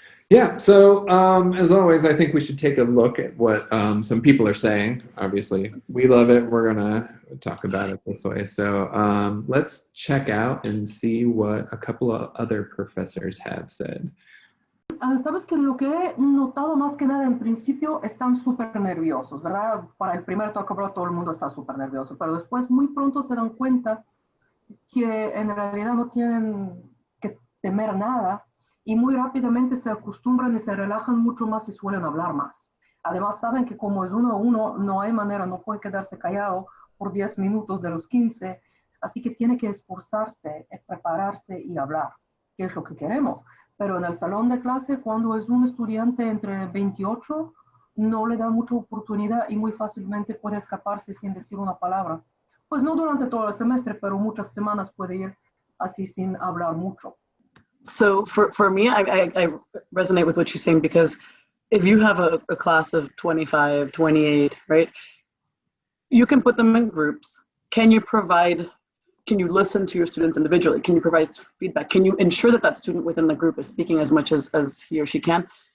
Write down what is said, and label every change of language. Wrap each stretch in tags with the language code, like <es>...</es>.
<en>Yeah, so as always, I think we should take a look at what some people are saying. Obviously, we love it. We're going to talk about it this way. So let's check out and see what a couple of other professors have said.</en> <es>sabes que lo que he notado más que nada en principio están súper nerviosos, ¿verdad? Para el primer TalkAbroad todo el mundo está súper nervioso, pero después muy pronto se dan cuenta que en realidad no tienen que temer nada y muy rápidamente se acostumbran y se relajan mucho más y suelen hablar más. Además saben que como es 1 a 1, no hay manera, no puede quedarse callado por 10 minutos de los 15, así que tiene que esforzarse, prepararse y hablar, que es lo que queremos. Pero en el salón de clase, cuando es un estudiante entre 28, no le da mucha oportunidad y muy fácilmente puede escaparse sin decir una palabra. Pues no durante todo el semestre, pero muchas semanas puede ir así sin hablar mucho.</es> <en>So for me, I resonate with what she's saying, because if you have a class of 25, 28, right, you can put them in groups. Can you listen to your students individually? Can you provide feedback? Can you ensure that that student within the group is speaking as much as he or she can?</en>